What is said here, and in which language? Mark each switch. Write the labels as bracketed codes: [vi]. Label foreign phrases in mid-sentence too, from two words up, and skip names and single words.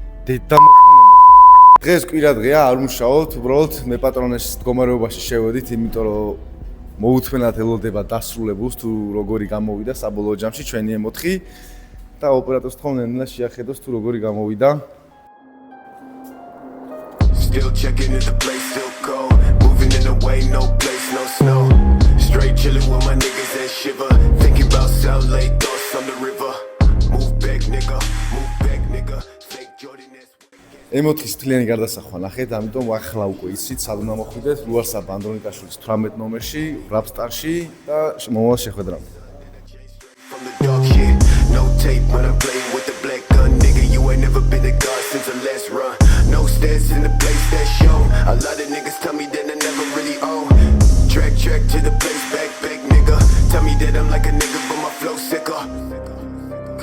[ka] დღეს კვირა დღეა, არ ვმუშაობთ, უბრალოდ მე პატრონეს მდგომარეობაში შევედით, იმიტომ რომ მოუთმენად ელოდება დასრულებულს თუ როგორი გამოვიდა საბოლოო ჯამში ჩვენი M4 და ოპერატორს თხოვდნენ და შეახედოს თუ როგორი გამოვიდა. [en] Still checking if the place still cold. Moving in the way, no place, no snow. Straight chilling with my niggas and shiver. Thinking about South Lake, thoughts on the river. Move back, nigga. Move back, nigga. Fake Jordan-esque. [ka] M4-ის თლიანი გარდასახვა ნახეთ, ამიტომ ახლა უკვე იცით, სად უნდა მოხვიდეთ, ლუარსაბ ანდრონიკაშვილის 18 ნომერში, Rapstar-ში და მომავალ შეხვედრამდე. [en] From the dark shit, no tape when I'm playing with the black gun, nigga. You ain't never been a god since the last run. No stats in the place that's shown. A lot of niggas tell me that I never really own. Track to the place, back, nigga. Tell me that I'm like a nigga, but my flow sicker.